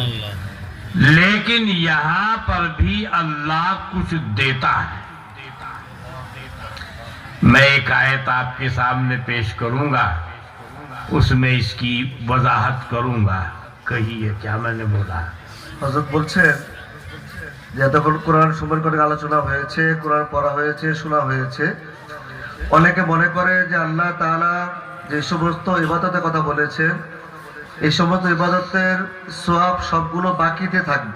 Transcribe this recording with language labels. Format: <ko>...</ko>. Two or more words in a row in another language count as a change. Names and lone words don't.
<ur>لیکن یہاں پر بھی اللہ کچھ دیتا ہے۔ میں ایک آیت آپ کے سامنے پیش کروں গা، اس میں اس کی وضاحت کروں گا۔ کہیے کیا میں نے بولا؟</ur> <bn>হযরত বলছেন যে এতক্ষণ কোরআন সম্পর্কে অনেক আলোচনা হয়েছে, কোরআন পড়া হয়েছে, শোনা হয়েছে। অনেকে মনে করে যে আল্লাহ তাআলা যে সমস্ত ইবাদতের কথা বলেছেন, এই সমস্ত ইবাদতের সওয়াব সবগুলো বাকিতে থাকবে।</bn>